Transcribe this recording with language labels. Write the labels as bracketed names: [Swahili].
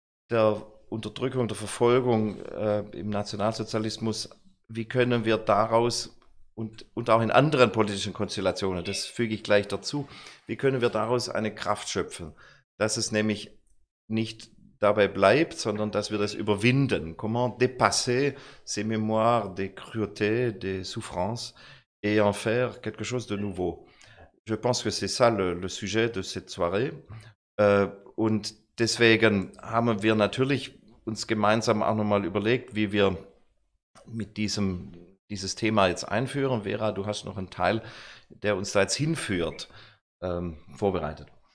[German] der Unterdrückung, der Verfolgung im Nationalsozialismus, wie können wir daraus und auch in anderen politischen Konstellationen, das füge ich gleich dazu, wie können wir daraus eine Kraft schöpfen, dass es nämlich nicht dabei bleibt, sondern dass wir das überwinden. [French] Comment dépasser ces mémoires des cruautés, des souffrances et en faire quelque chose de nouveau. Je pense que c'est ça le sujet de cette soirée. [German] Und deswegen haben wir natürlich uns gemeinsam auch nochmal überlegt, wie wir mit dieses Thema jetzt einführen. Vera, du hast noch einen Teil, der uns da jetzt hinführt, vorbereitet.